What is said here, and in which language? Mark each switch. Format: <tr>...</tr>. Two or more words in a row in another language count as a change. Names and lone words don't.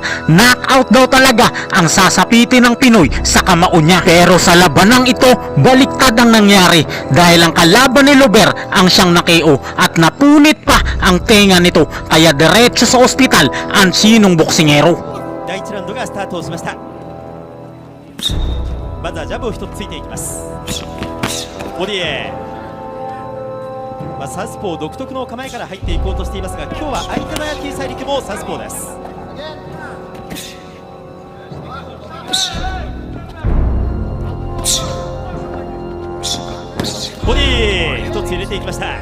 <tl>Knockout daw talaga ang sasapitin ng Pinoy sa kamao niya. Pero sa labanang ito, baliktad ang nangyari dahil ang kalaban ni Lober ang siyang nakeo at napunit pa ang tenga nito. Kaya diretso sa ospital ang sinong boksingero.</tl> <ja>第1ラウンドがスタートをしました。まずはジャブを1つついていきます。ボディへ、サウスポー独特の構えから入っていこうとしていますが、今日は相手のヤティサイリクもサウスポーです。ボディ1つ入れていきました。</ja>